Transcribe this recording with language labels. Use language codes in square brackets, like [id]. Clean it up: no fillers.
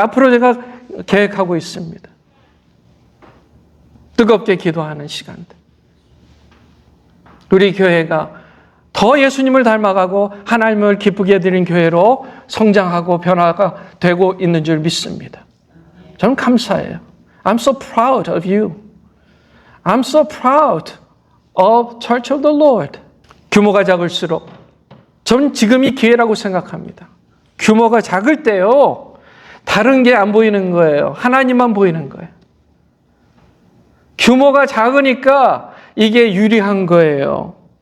[ko] 앞으로 제가 계획하고 있습니다. 뜨겁게 기도하는 시간들. 우리 교회가 더 예수님을 닮아가고 하나님을 기쁘게 해드리는 교회로 성장하고 변화가 되고 있는 줄 믿습니다. 저는 감사해요. [en] I'm so proud of you. I'm so proud of Church of the Lord. [ko] 규모가 작을수록 저는 지금이 기회라고 생각합니다. 규모가 작을 때요, 다른 게 안 보이는 거예요. 하나님만 보이는 거예요. 규모가 작으니까 이게 유리한 거예요.